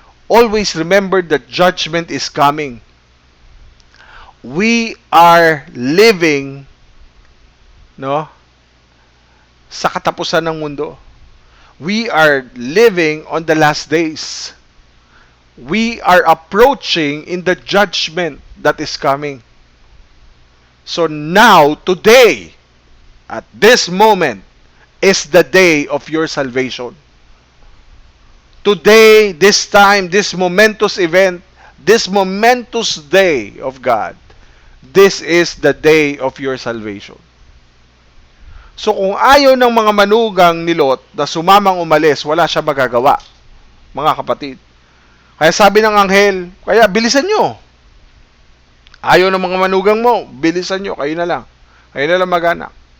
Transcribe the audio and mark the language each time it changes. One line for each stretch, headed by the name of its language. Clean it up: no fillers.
English: Always remember that judgment is coming. We are living,
Filipino: sa katapusan ng mundo.
English: We are living on the last days. We are approaching in the judgment that is coming. So now, today, at this moment, is the day of your salvation. Today, this time, this momentous event, this momentous day of God, this is the day of your salvation.
Filipino: So kung ayaw ng mga manugang ni Lot na sumamang umalis, wala siya magagawa, mga kapatid. Kaya sabi ng anghel, kaya bilisan nyo. Ayaw ng mga manugang mo, bilisan nyo, kayo na lang. Kayo na lang mag-anak.